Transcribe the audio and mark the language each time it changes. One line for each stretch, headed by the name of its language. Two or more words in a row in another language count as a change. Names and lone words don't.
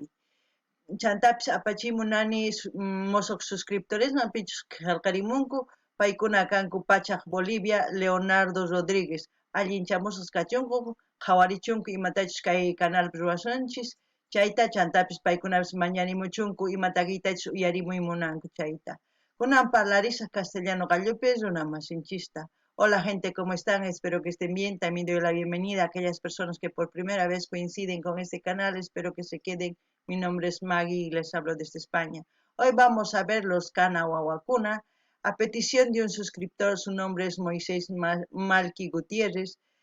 Quechua: Chantapis apachimunani mosoq suscriptoresman pichus qillqarimunku paykuna kanku Pachak Bolivia Leonardo Rodríguez allinchamusaq kachunku qhawarichunku imatachus kay canalpi ruwasunchis chayta chantapis paykunapis mañanimuchunku ima takiytachus uyarimuy munanku chayta. Kunan parlarisaq castellano gallupi runa masinchista.
Spanish: Hola gente, ¿cómo están? Espero que estén bien. También doy la bienvenida a aquellas personas que por primera vez coinciden con este canal. Espero que se queden. Mi nombre es Maggie y les hablo desde España. Hoy vamos a ver Los Cana Wawakuna. A petición de un suscriptor, su nombre es Moisés Malqui Gutiérrez.